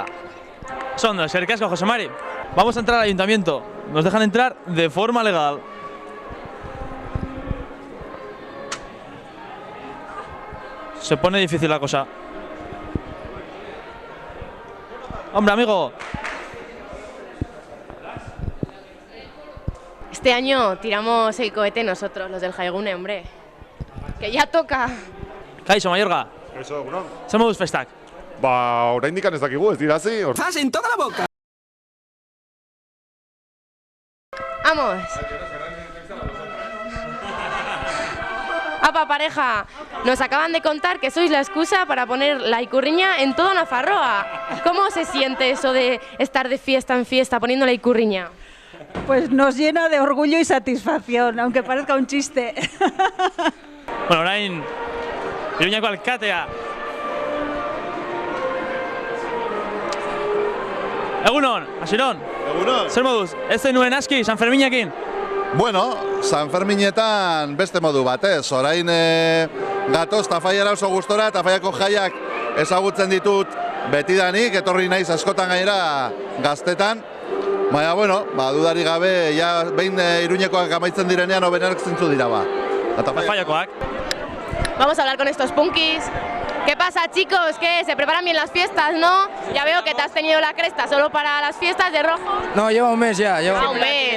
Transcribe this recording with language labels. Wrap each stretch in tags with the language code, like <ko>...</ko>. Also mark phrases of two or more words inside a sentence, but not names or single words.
<eu>Son eskerrik asko, Josemari.</eu> <es>Vamos a entrar al ayuntamiento. Nos dejan entrar de forma legal. Se pone difícil la cosa. Hombre, amigo. Este año tiramos el cohete nosotros, los del Jaigune, hombre. Que ya toca.</es> <eu>Kaixo, Mayorga. Eso, egunon. Zer moduz festak? Ba, oraindik ez dakigu, ez dira hasi.</eu> <es>¡Estás en toda la boca! ¡Vamos! Apa, pareja, nos acaban de contar que sois la excusa para poner la ikurriña en toda Nafarroa. ¿Cómo se siente eso de estar de fiesta en fiesta poniendo la ikurriña? Pues nos llena de orgullo y satisfacción, aunque parezca un chiste.</es> <eu>Bueno, orain, Iruñako alkatea. Egunon, Asiron. Egunon. Zer moduz, ez zenuen aski San Ferminakin? Bueno, San Ferminetan beste modu batez. Orain gatoz Tafaiara oso gustora, Tafaiako jaiak ezagutzen ditut betidanik, etorri naiz askotan gainera Gaztetan. Baina, bueno, dudari gabe, ja behin Iruñekoak amaitzen direnean hobenak zintzu dira ba. Tafaiakoak.</eu> <es>Vamos a hablar con estos punkis. ¿Qué pasa, chicos? ¿Qué? ¿Se preparan bien las fiestas, no? Ya veo que te has tenido la cresta solo para las fiestas de rojo. No, lleva un mes ya. Ah, un mes.</es>